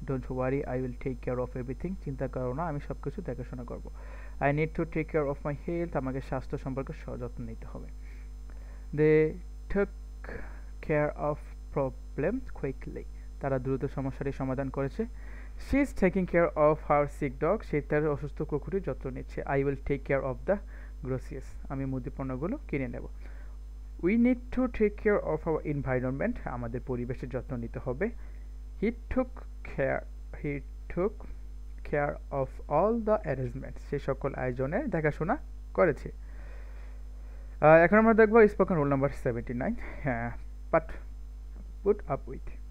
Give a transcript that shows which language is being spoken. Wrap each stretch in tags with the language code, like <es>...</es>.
<en>Don't worry, I will take care of everything.</en> <bn>চিন্তা করো না, আমি সবকিছু দেখাশোনা করব।</bn> <en>I need to take care of my health.</en> <bn>আমাকে স্বাস্থ্য সম্পর্কে সযত্ন নিতে হবে।</bn> <en>They took care of problem quickly.</en> <bn>তারা দ্রুত সমস্যাটি সমাধান করেছে।</bn> <en>She is taking care of her sick dog.</en> <bn>সে তার অসুস্থ কুকুরের যত্ন নিচ্ছে।</bn> <en>I will take care of the groceries.</en> <bn>আমি মুদিপণ্যগুলো কিনে নেব।</bn> <en>We need to take care of our environment.</en> <bn>আমাদের পরিবেশের যত্ন নিতে হবে।</bn> <en>he took care he took care of all the arrangements,</en> <bn>সে সকল আয়োজনের দেখাশোনা করেছে। এখন আমরা দেখবো স্পোকেন রুল নাম্বার 79। হ্যাঁ,</bn> <en>But put up with.</en>